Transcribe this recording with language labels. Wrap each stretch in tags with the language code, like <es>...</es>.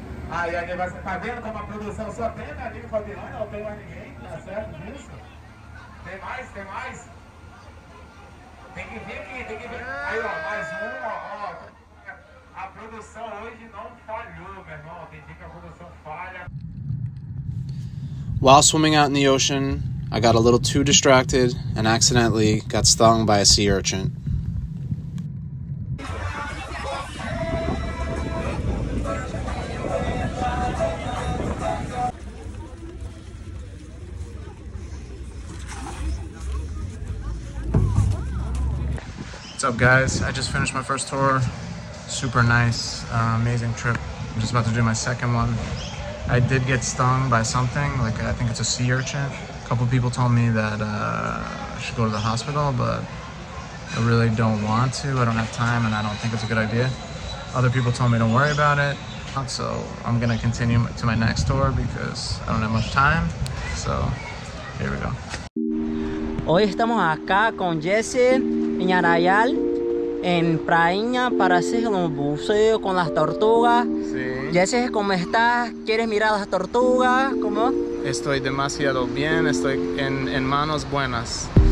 <pt>Aí você tá vendo como a produção só tem minha amiga Fabiana, não tem mais ninguém, tá certo disso? Tem mais? Tem mais? Tem que vir aqui, tem que vir. Aí, ó, mais um, ó. A produção hoje não falhou, meu irmão. Tem dia que a produção falha.</pt> <en>While swimming out in the ocean, I got a little too distracted and accidentally got stung by a sea urchin. What's up, guys? I just finished my first tour. Super nice, amazing trip. I'm just about to do my second one. I did get stung by something, like I think it's a sea urchin. A couple people told me that I should go to the hospital, but I really don't want to. I don't have time and I don't think it's a good idea. Other people told me don't worry about it. So I'm gonna continue to my next tour because I don't have much time. So here we go.</en> <es>Hoy estamos acá con Jesse en Arraial, en Praia, para hacer un buceo con las tortugas. Sí. Jesse, ¿cómo estás? ¿Quieres mirar las tortugas? ¿Cómo? Estoy demasiado bien, estoy en manos buenas.</es>